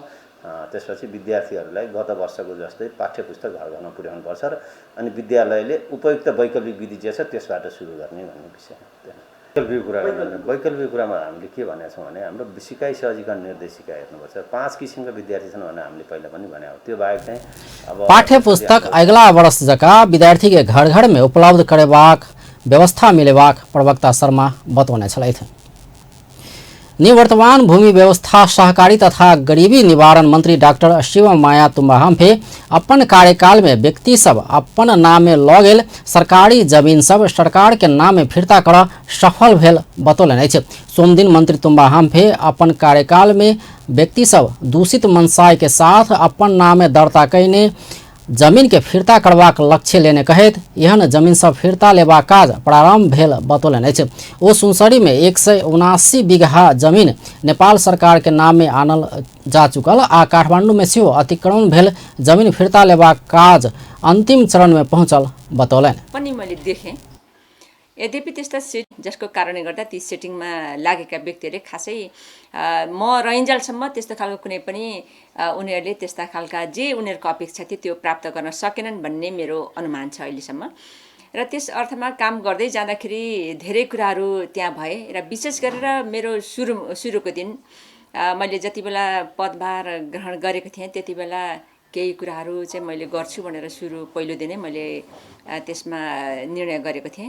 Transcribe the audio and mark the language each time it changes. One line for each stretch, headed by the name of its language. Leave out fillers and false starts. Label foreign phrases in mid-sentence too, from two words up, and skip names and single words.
Nepali: त्यसपछि विद्यार्थीहरूलाई गत वर्षको जस्तै पाठ्यपुस्तक घर घरमा पुर्याउनु पर्छ र अनि विद्यालयले उपयुक्त वैकल्पिक विधि जे छ त्यसबाट सुरु गर्ने भन्ने विषय। वैकल्पिक कुरामा हामीले के भनेका छौँ भने हाम्रो सिकाइ सहजीकरण निर्देशिका हेर्नुपर्छ। 5 किसिमका विद्यार्थी छन् भनेर हामीले पहिला पनि भनेको। त्यो बाहेक चाहिँ अब
Maithili: पाठ्य पुस्तक अगला वर्ष जका विद्यार्थी के घर घर में उपलब्ध करेबाक व्यवस्था मिलेबाक प्रवक्ता शर्मा बतौने छलैथ। निवर्तमान भूमि व्यवस्था सहकारी तथा गरीबी निवारण मंत्री डॉक्टर शिवमाया तुम्बाहाम्फे अपन कार्यकाल में व्यक्ति सब अपन नाम में लऽ गेल सरकारी जमीन सब सरकार के नाम में फिरता कर सफल भेल बतौलनि अछि। सोमदिन मंत्री तुम्बाहाम्फे अपन कार्यकाल में व्यक्ति सब दूषित मनसाय के साथ अपन नाम में दर्ता कयने जमीन के फिरता करबाक लक्ष्य लेने कहत एहन जमीन सब फिरता लेबा काज प्रारंभ भेल बतौलनि अछि। ओ सुनसरी में 179 बीघा जमीन नेपाल सरकार के नाम में आनल जा चुकल आ काठमांडू में सेहो अतिक्रमण भेल जमीन फिरता लेबा काज अंतिम चरण में पहुंचल बतौलनि।
Nepali: पनि मैले देखेँ यद्यपि त्यस्ता सेट जसको कारणले गर्दा ती सेटिङमा लागेका व्यक्तिहरूले खासै म रहिन्जेलसम्म त्यस्तो खालको कुनै पनि उनीहरूले त्यस्ता खालका जे उनीहरूको अपेक्षा थियो त्यो प्राप्त गर्न सकेनन् भन्ने मेरो अनुमान छ अहिलेसम्म। र त्यस अर्थमा काम गर्दै जाँदाखेरि धेरै कुराहरू त्यहाँ भए र विशेष गरेर मेरो सुरुको दिन मैले जति बेला पदभार ग्रहण गरेको थिएँ त्यति बेला केही कुराहरू चाहिँ मैले गर्छु भनेर पहिलो दिनै मैले त्यसमा निर्णय गरेको थिएँ।